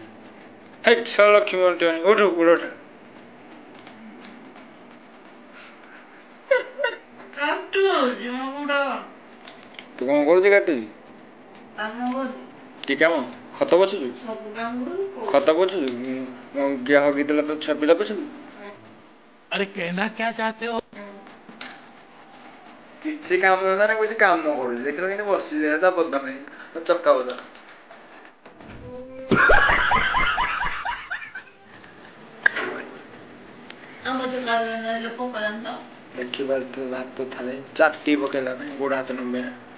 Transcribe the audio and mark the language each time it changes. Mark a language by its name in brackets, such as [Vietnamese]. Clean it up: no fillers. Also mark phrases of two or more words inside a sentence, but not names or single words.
[Odia] ହେ ଲକ୍ଷ୍ମୀ ବଣ୍ଟିବନି ଉଠୁ ଗୋଡ଼ଟା ତୁ କଣ କରୁଛୁ କାଟୁଛୁ କି କାମ ଖତ ପୋଛୁଛୁ ଖତ ପୋଛୁଛୁ ଗିଆ ହଗିଦେଲା ତ ଛୁଆ ପିଲା ପୋଛୁଛୁ। [Hindi] अरे कहना क्या चाहते हो? [Odia] କିଛି କାମ ଧନ୍ଦା ନା କିଛି କାମ କରୁଛି ଦେଖିଲ କେମିତି ବସିଛି ତା ବଦା ନାହିଁ ଚକା ବଦା। ଦେଖିପାରୁଥିବେ ଭାତ ଥାଳି ଚାଟି ପକେଇଲା ପାଇଁ ଗୋଡ଼ ହାତ ନମ୍ବେଇଲା।